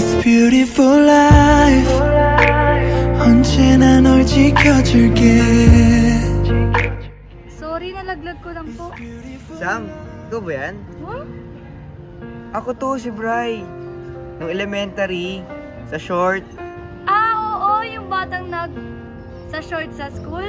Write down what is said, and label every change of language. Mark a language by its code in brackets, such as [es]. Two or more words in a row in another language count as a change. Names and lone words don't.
[en] beautiful life [ko] 언제나 널 지켜줄게. [tl] Sorry, nalaglag ko lang po. Sam, ikaw ba yan? Huh? Ako to, si Bri. Nung elementary, sa short. Ah, oo, yung batang sa short sa school.